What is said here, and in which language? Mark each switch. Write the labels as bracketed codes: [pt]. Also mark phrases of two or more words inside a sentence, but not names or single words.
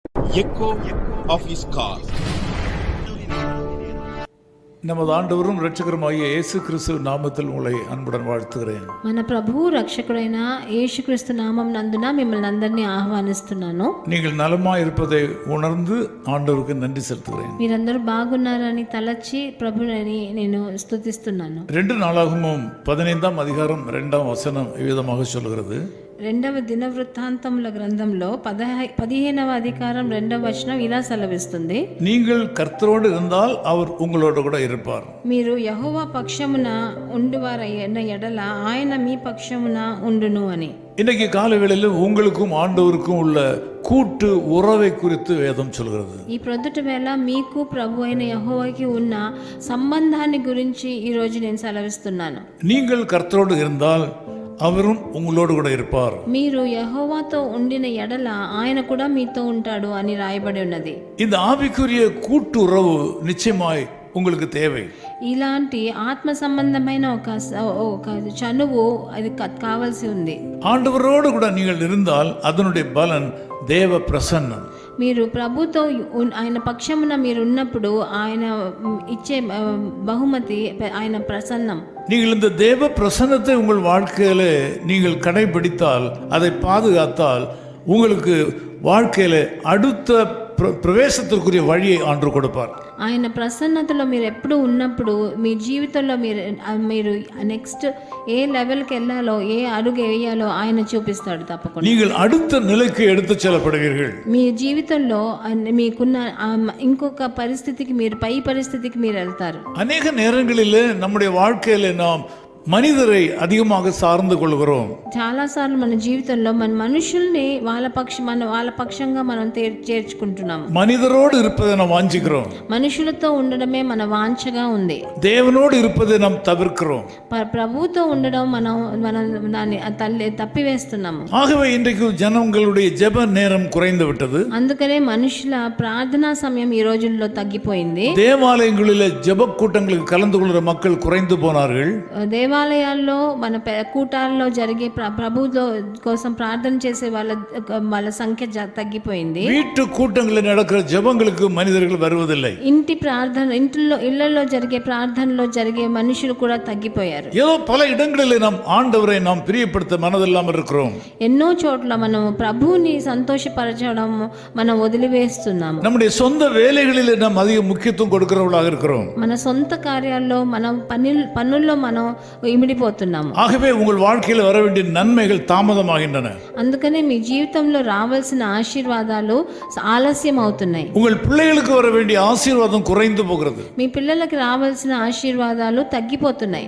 [en] echo of his call. [ta] நமது ஆண்டவரும் இரட்சகருமாகிய இயேசு கிறிஸ்து நாமத்தில் உங்களை அன்புடன் வாழ்த்துகிறேன். [te] మన ప్రభువు రక్షకుడైన యేసుక్రీస్తు నామం నందున మిమ్మల్ని అందరినీ ఆహ్వానిస్తున్నాను. [ta] நீங்கள் நலமாய் இருப்பதை உணர்ந்து ஆண்டவருக்கு நன்றி செலுத்துகிறேன். [te] మీరందరూ బాగున్నారని తలచి ప్రభువుని నేను స్తుతిస్తున్నాను. [ta] 2 நாளாகமம் 15ஆம் அதிகாரம் 2ஆம் வசனம் இவ்விதமாக சொல்கிறது. [te] రెండవ దినవృత్తాంతముల గ్రంథంలో 15వ అధికారం 2వ వచనం ఇలా సెలవిస్తుంది. [ta] நீங்கள் கர்த்தரோடு இருந்தால் அவர் உங்களோடு கூட இருப்பார். [te] మీరు యెహోవా పక్షమున ఉండువారైన ఎడల ఆయన మీ పక్షమున ఉండును అని. [ta] இன்னைக்கு காலவேளையில் உங்களுக்கும் ஆண்டவருக்கும் உள்ள கூட்டு உறவை குறித்து வேதம் சொல்கிறது. [te] ఈ ప్రొద్దుట వేళ మీకు ప్రభు అయిన యెహోవాకి ఉన్న సంబంధాన్ని గురించి ఈ రోజు నేను సెలవిస్తున్నాను. [ta] நீங்கள் கர்த்தரோடு இருந்தால் அவரும் உங்களோடு கூட இருப்பார். [te] మీరు యెహోవాతో ఉండిన ఎడల ఆయన కూడా మీతో ఉంటాడు అని రాయబడి ఉన్నది. [ta] இந்த ஆவிக்குரிய கூட்டு உறவு நிச்சயமாய் உங்களுக்கு தேவை. [te] ఇలాంటి ఆత్మ సంబంధమైన ఒక చనువు అది కావాల్సి ఉంది. [ta] ஆண்டவரோடு கூட நீங்கள் இருந்தால் அதனுடைய பலன் தேவ பிரசன்னம். [te] మీరు ప్రభుతో ఆయన పక్షమున మీరు ఉన్నప్పుడు ఆయన ఇచ్చే బహుమతి ఆయన ప్రసన్నం. [ta] நீங்கள் இந்த தேவ பிரசன்னத்தை உங்கள் வாழ்க்கையில நீங்கள் கடைபிடித்தால் அதை பாதுகாத்தால் உங்களுக்கு வாழ்க்கையில அடுத்த பிரவேசத்திற்குரிய வழியை ஆண்டு கொடுப்பார். [te] ఆయన ప్రసన్నతలో మీరు ఎప్పుడు ఉన్నప్పుడు మీ జీవితంలో మీరు నెక్స్ట్ ఏ లెవెల్కి వెళ్ళాలో ఏ అడుగు వేయాలో ఆయన చూపిస్తాడు తప్పకుండా. [ta] நீங்கள் அடுத்த நிலைக்கு எடுத்து செல்லப்படுவீர்கள். [te] మీ జీవితంలో మీకున్న ఇంకొక పరిస్థితికి మీరు పై పరిస్థితికి మీరు వెళ్తారు. [ta] அநேக நேரங்களில் நம்முடைய வாழ்க்கையில நாம் மனிதரை அதிகமாக சார்ந்து கொள்கிறோம். [te] చాలాసార్లు మన జీవితంలో మన మనుషుల్ని వాళ్ళ పక్షంగా మనం చేర్చుకుంటున్నాం. [ta] மனிதரோடு இருப்பதை நாம் வாஞ்சிக்கிறோம். [te] మనుషులతో ఉండడమే మన వాంఛగా ఉంది. [ta] தேவனோடு இருப்பதை நாம் தவிர்க்கிறோம். [te] ప్రభువుతో ఉండడం మనం దాన్ని తప్పివేస్తున్నాము. [ta] ஆகவே இன்றைக்கு ஜனங்களுடைய ஜெப நேரம் குறைந்து விட்டது. [te] అందుకనే మనుషుల ప్రార్థనా సమయం ఈ రోజుల్లో తగ్గిపోయింది. [ta] தேவாலயங்களில் ஜெப கூட்டங்களுக்கு கலந்து கொள்கிற மக்கள் குறைந்து போனார்கள். [te] దేవాలయాల్లో మన కూటాల్లో జరిగే ప్రభువులో కోసం ప్రార్థన చేసే వాళ్ళ సంఖ్య తగ్గిపోయింది. [ta] வீட்டு கூட்டங்களில் நடக்கிற ஜெபங்களுக்கு மனிதர்கள் வருவதில்லை. [te] ఇళ్లలో జరిగే ప్రార్థనలో జరిగే మనుషులు కూడా తగ్గిపోయారు. [ta] ஏதோ பல இடங்களில் நாம் ஆண்டவரை நாம் பிரியப்படுத்த மனதில்லாமல் இருக்கிறோம். [te] ఎన్నో చోట్ల మనం ప్రభువుని సంతోషపరచడం మనం వదిలివేస్తున్నాము. [ta] நம்முடைய சொந்த வேலைகளில் நாம் அதிக முக்கியத்துவம் கொடுக்கிறவர்களாக இருக்கிறோம். [te] మన సొంత కార్యాల్లో మనం పనుల్లో మనం ఇమిడిపోతున్నాము. [ta] ஆகவே உங்கள் வாழ்க்கையில் வர வேண்டிய நன்மைகள் தாமதமாகின்றன. [te] అందుకనే మీ జీవితంలో రావాల్సిన ఆశీర్వాదాలు ఆలస్యం అవుతున్నాయి. [ta] உங்கள் பிள்ளைகளுக்கு வர வேண்டிய ஆசீர்வாதம் குறைந்து போகிறது. [te] మీ పిల్లలకు రావాల్సిన ఆశీర్వాదాలు తగ్గిపోతున్నాయి.